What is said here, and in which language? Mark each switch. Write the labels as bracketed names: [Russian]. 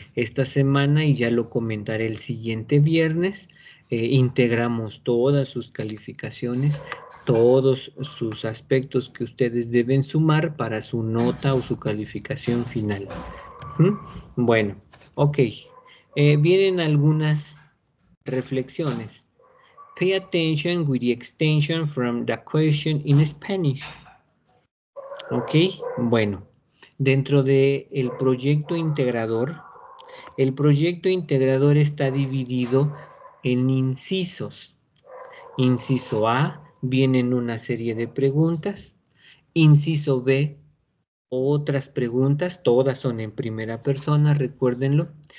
[Spanish] Esta semana, y ya lo comentaré el siguiente viernes, integramos todas sus calificaciones, todos sus aspectos que ustedes deben sumar para su nota o su calificación final. Bueno, ok. Vienen algunas reflexiones. [English] Pay attention with the extension from the question in Spanish. [Spanish] Ok, bueno. Dentro del proyecto integrador, el proyecto integrador está dividido en incisos. Inciso A, vienen una serie de preguntas. Inciso B, otras preguntas, todas son en primera persona, recuérdenlo.